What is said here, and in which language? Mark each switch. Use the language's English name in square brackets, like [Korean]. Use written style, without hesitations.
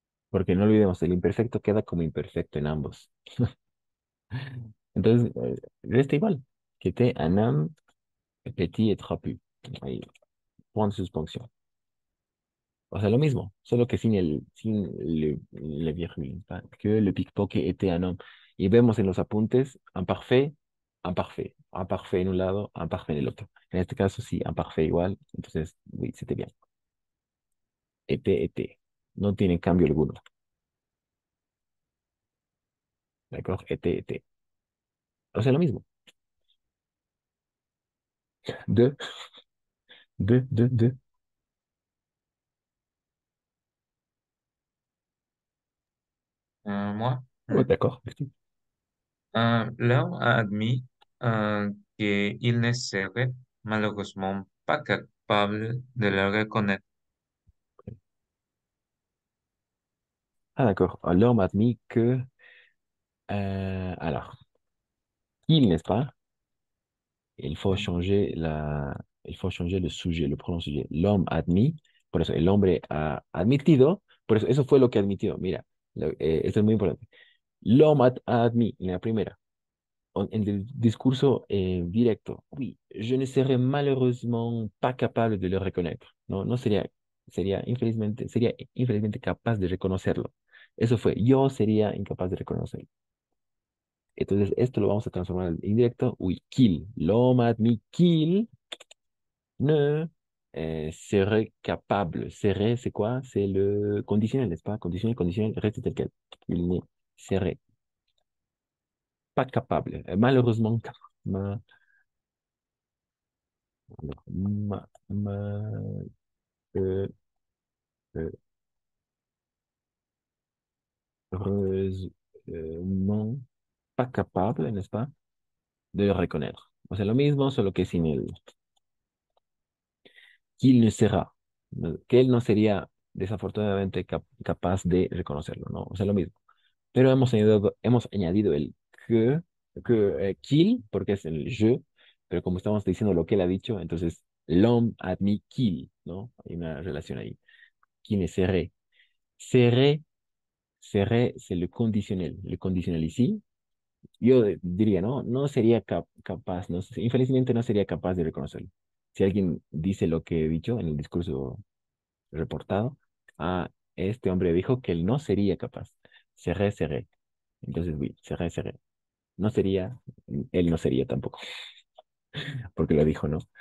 [Spanish] Porque no olvidemos, el imperfecto queda como imperfecto en ambos. Entonces, resta igual. [French] Qui était un homme petit et trapu. Ahí, point de suspension. [Spanish] O sea, lo mismo, solo que sin [French] le virgule, [Spanish] ¿va? [French] Que le pickpocket était un homme. [Spanish] Y vemos en los apuntes imparfait, imparfait, imparfait en un lado, imparfait en el otro. En este caso, sí, imparfait igual. [French] Entonces, oui, c'était bien. [Spanish] Était. No tiene cambio alguno. ¿De acuerdo? Était. O sea, lo mismo. [French] De, de. Moi, Oh, d'accord. Merci. l'homme a admis qu'il ne serait malheureusement pas capable de le reconnaître. Ah, d'accord. L'homme admis que, alors, il, n'est-ce pas? Il faut changer le sujet, le pronom sujet. L'homme admis, [Spanish] por eso el hombre ha admitido, por eso eso fue lo que admitió. Mira, esto es muy importante. [French] L'homme ha admis, [Spanish] en la primera, en el discurso directo. [French] Oui, je ne serais malheureusement pas capable de le reconnaître. [Spanish] No, no sería infelizmente capaz de reconocerlo. Eso fue, yo sería incapaz de reconocerlo. Entonces, esto lo vamos a transformar en indirecto. [French] Oui, qu'il. L'homme admis qu'il ne serait capable. Serait, c'est quoi? C'est le conditionnel, n'est-ce pas? Conditionnel, conditionnel, reste tel quel. Il ne serait pas capable. Malheureusement, ma- euh, euh, heureusement pas capable, n'est-ce pas? De le reconnaître. [Spanish] O sea, lo mismo, solo que sin el [French] qu'il ne sera, [Spanish] que él no sería desafortunadamente capaz de reconocerlo, ¿no? O sea, lo mismo. Pero hemos añadido el qu'il, porque es el je, pero como estamos diciendo lo que él ha dicho, entonces [French] l'homme admis qu'il, [Spanish] ¿no? Hay una relación ahí. [French] Qui ne serait. Serait, serait, c'est le conditionnel. Le conditionnel ici, [Spanish] yo diría, ¿no? No sería capaz, no, infelizmente no sería capaz de reconocerlo. Si alguien dice lo que he dicho en el discurso reportado, este hombre dijo que él no sería capaz. Seré, seré. Entonces, oui, seré, seré. No sería, él no sería tampoco, porque lo dijo, ¿no?